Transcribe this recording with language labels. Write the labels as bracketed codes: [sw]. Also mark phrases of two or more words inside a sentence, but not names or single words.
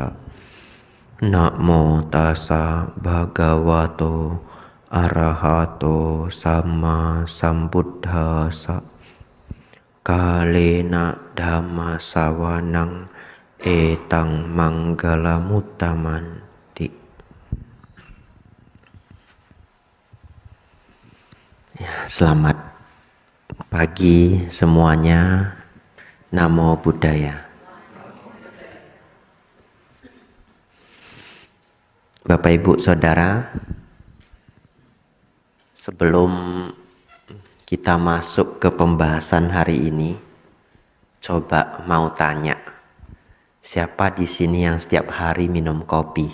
[pi] Namo tassa bhagavato arahato sama sambuddhassa. Kalena dhamma sawanang etang manggalamuttamanti. [id] Selamat pagi semuanya. [pi] Namo Buddhaya. [id] Bapak Ibu Saudara, sebelum kita masuk ke pembahasan hari ini, coba mau tanya, siapa di sini yang setiap hari minum kopi?